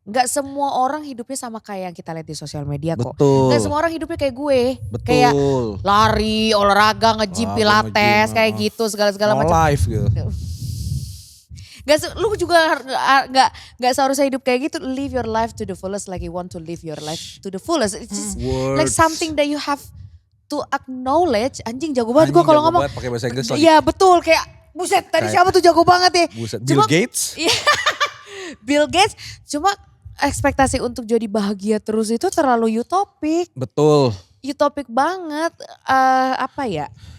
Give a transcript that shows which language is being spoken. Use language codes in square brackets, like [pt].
[id] Nggak semua orang hidupnya sama kayak yang kita lihat di sosial media kok. Betul. Nggak semua orang hidupnya kayak gue. Betul. Kayak lari, olahraga, nge-gym, pilates, kayak gitu segala-segala [en] no [id] macam. life gitu. Lu juga nggak seharusnya hidup kayak gitu. [en] Live your life to the fullest like you want to live your life to the fullest. It's just like something that you have to acknowledge. [id] Anjing jago banget gue kalau ngomong. Pakai bahasa Inggris lagi. Iya betul, kayak buset tadi siapa tuh jago banget ya. Buset, Bill Cuma- Gates. Bill Gates. Cuma ekspektasi untuk jadi bahagia terus itu terlalu utopik. Betul. Utopik banget. Apa ya?